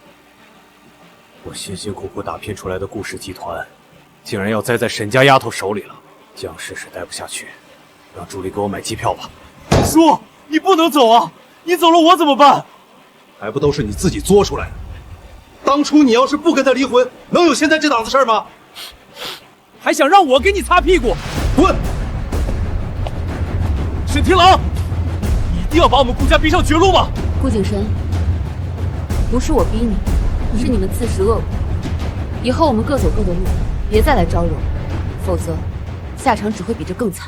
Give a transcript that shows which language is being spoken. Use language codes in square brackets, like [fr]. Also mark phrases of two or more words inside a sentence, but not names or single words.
[zh] 我辛辛苦苦打拼出來的顧氏集團，竟然要栽在沈家丫頭手裡了。江氏是待不下去，讓助理給我買機票吧。叔，你不能走啊！你走了我怎麼辦？還不都是你自己作出來的？當初你要是不跟他離婚，能有現在這檔子事兒嗎？還想讓我給你擦屁股？滾！沈聽郎，你一定要把我們顧家逼上絕路嗎？顧景深，不是我逼你，是你們自食惡果。以後我們各走各的路，別再來招惹我，否則下場只會比這更慘。